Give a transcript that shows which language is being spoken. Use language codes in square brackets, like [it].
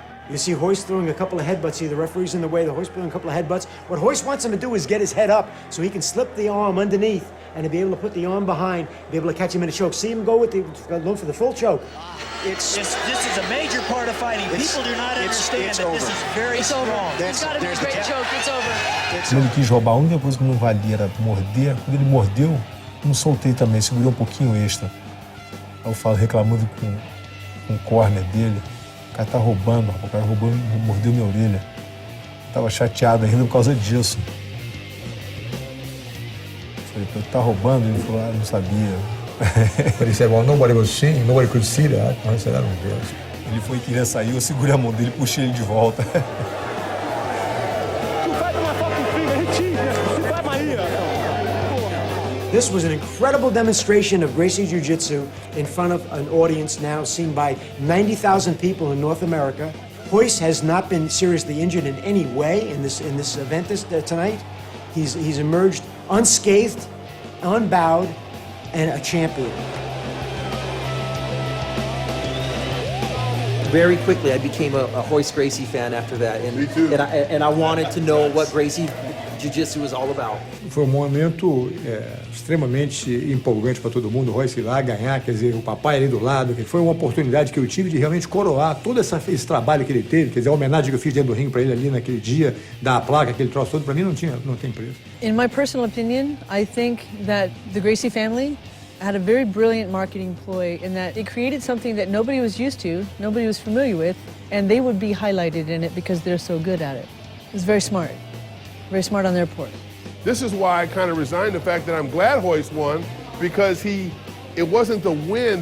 [en] You see Royce throwing a couple of headbutts. See, the referee's in the way. The Royce throwing a couple of headbutts. What Royce wants him to do is get his head up so he can slip the arm underneath and to be able to put the arm behind, be able to catch him in a choke. See him go go for the full choke. This is a major part of fighting. People do not understand that this is very strong. He's got a great choke. It's over. [pt] Quando ele quis roubar, a única coisa que não valia era morder. Quando ele mordeu, não soltei também, segurei um pouquinho extra. Aí eu falo, reclamando com o corner dele. O cara tá roubando, rapaz. O cara roubou, mordeu minha orelha. Tava chateado ainda por causa disso. Falei, pô, tá roubando? Ele falou, não sabia. [en] But he said, well, nobody was seeing, nobody could see that. I said, I don't care. [pt] Ele foi querer sair, eu segurei a mão dele e puxei ele de volta. [en] This was an incredible demonstration of Gracie Jiu-Jitsu in front of an audience now seen by 90,000 people in North America. Royce has not been seriously injured in any way in this event tonight. He's emerged unscathed, unbowed, and a champion. Very quickly, I became a Royce Gracie fan after that, and I wanted to know what Gracie Jiu-Jitsu was all about. [pt] Foi um momento extremamente empolgante para todo mundo, o Royce ir lá ganhar, quer dizer, o papai ali do lado, que foi uma oportunidade que eu tive de realmente coroar todo esse trabalho que ele teve, quer dizer, a homenagem que eu fiz dentro do ringue para ele ali naquele dia, dar a placa, aquele troço todo, para mim não tem preço. [en] In my personal opinion, I think that the Gracie family had a very brilliant marketing ploy in that it created something that nobody was used to, nobody was familiar with, and they would be highlighted in it because they're so good at it. It was very smart on their part. This is why I kind of resigned the fact that I'm glad Royce won, because it wasn't the win.